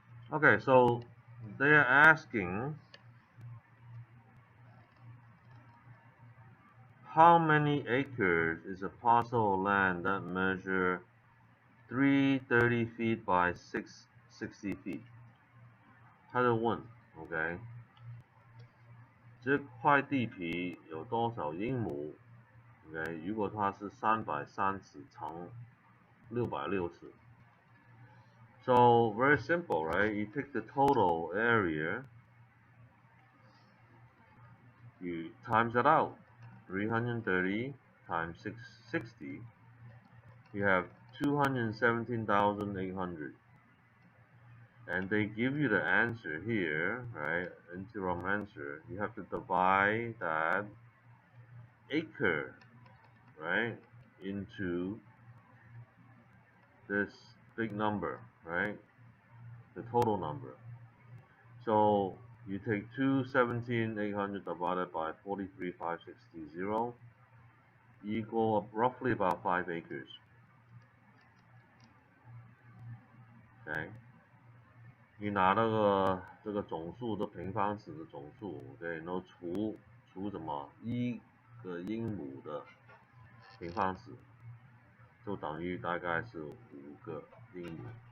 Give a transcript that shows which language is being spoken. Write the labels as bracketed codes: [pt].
[en] Okay, so they are asking how many acres is a parcel of land that measure 330 feet by 660 feet? [zh] 他就问 ，OK， 这块地皮有多少英亩 ？OK， 如果它是330乘660。 [en] So very simple, right? You take the total area, you times it out. 330 times 660, you have 217,800. And they give you the answer here, right? Interim answer. You have to divide that acre, right, into this big number, right? The total number. So you take 217,800 divided by 43,560 equal roughly about 5 acres. Okay. [zh] 你拿那个这个总数的平方尺的总数 ，OK， 然后除什么1个英亩的平方尺，就等于大概是5个英亩。